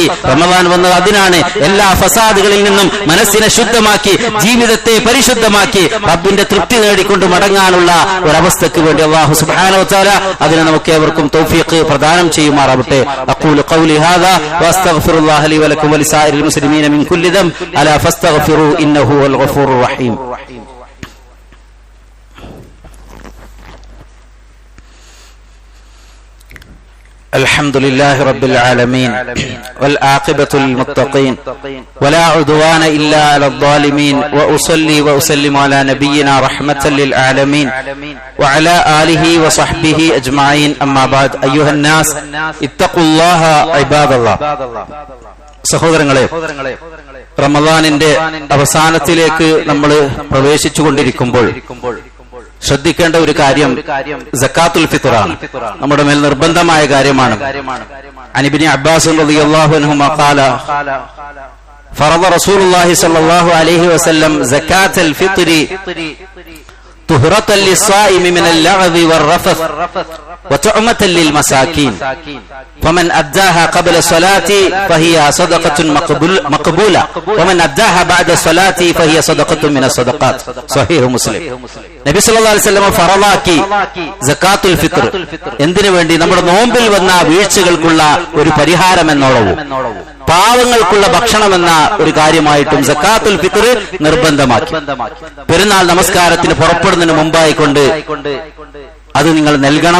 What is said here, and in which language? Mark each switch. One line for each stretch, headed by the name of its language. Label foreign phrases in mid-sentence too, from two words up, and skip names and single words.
Malayalam: റമദാൻ വന്നത് അതിനാണ്, എല്ലാ ഫസാദുകളിൽ നിന്നും മനസ്സിനെ ശുദ്ധമാക്കി, ജീവിതത്തെ പരിശുദ്ധമാക്കി, റബ്ബിന്റെ തൃപ്തി നേടിക്കൊണ്ട് മടങ്ങാനുള്ള ഒരവസ്ഥയ്ക്ക് വേണ്ടി
Arabic: الله سبحانه وتعالى
Malayalam: അതിനെ നമുക്ക് ഏവർക്കും തൗഫീഖ് പ്രദാനം ചെയ്യുമാറാവട്ടെ.
Arabic: أقول قولي هذا وأستغفر الله لي ولكم ولسائر المسلمين من كل ذنب فاستغفروه إنه هو الغفور الرحيم. الحمد لله رب العالمين والعاقبة للمتقين ولا عدوان إلا على الظالمين وأصلي وأسلم على نبينا رحمة للعالمين وعلى آله وصحبه أجمعين أما بعد أيها الناس اتقوا الله عباد الله.
Malayalam: സഹോദരങ്ങളെ, റമദാനിന്റെ അവസാനത്തിലേക്ക് നമ്മൾ പ്രവേശിച്ചുകൊണ്ടിരിക്കുമ്പോൾ ശ്രദ്ധിക്കേണ്ട ഒരു കാര്യം സക്കാത്തുൽ ഫിത്റാണ്. നമ്മുടെ മേൽ നിർബന്ധമായ കാര്യമാണ്.
Arabic: عن ابن عباس رضي الله عنهما قال فرض رسول الله صلى الله عليه وسلم زكاة الفطر طهرة للصائم من اللغو والرفث وطعمة للمساكين فمن أداها قبل الصلاة فهي صدقة مقبولة ومن أداها بعد الصلاة فهي صدقة من الصدقات. صحيح مسلم.
Malayalam: നബി
Arabic: صلى الله عليه وسلم
Malayalam: ഫറളാക്കി സക്കാത്തുൽ ഫിത്ർ. എന്തിനു വേണ്ടി? നമ്മുടെ നോമ്പിൽ വന്ന വീഴ്ചകൾക്കുള്ള ഒരു പരിഹാരം എന്നോളവും പാവങ്ങൾക്കുള്ള ഭക്ഷണം എന്ന ഒരു കാര്യമായിട്ടും സക്കാത്തുൽ ഫിത്ർ നിർബന്ധമാക്കി. പെരുന്നാൾ നമസ്കാരത്തിന് പുറപ്പെടുന്നതിന് മുമ്പായിക്കൊണ്ട് അത് നിങ്ങൾ നൽകണം.